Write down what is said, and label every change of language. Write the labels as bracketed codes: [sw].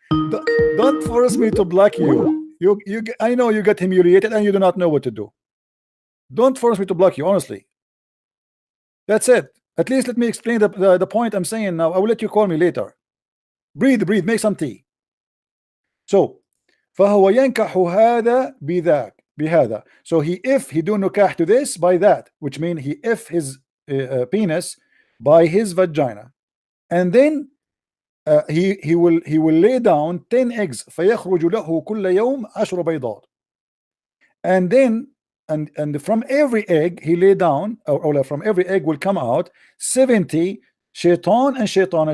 [en] Don't force me to block you. I know you get humiliated and you do not know what to do. Don't force me to block you, honestly. That's it. At least let me explain the point I'm saying now. I will let you call me later. Breathe, make some tea. So, [ar] فهو ينكح هذا بذاك بهذا. [en] So if he do nikah to this by that, which means if his penis by his vagina, and then he will lay down 10 eggs [ar] فيخرج له كل يوم 10 بيضات, [en] and then and from every egg he lay down, or from every egg will come out 70 Shaitan and Shaitana.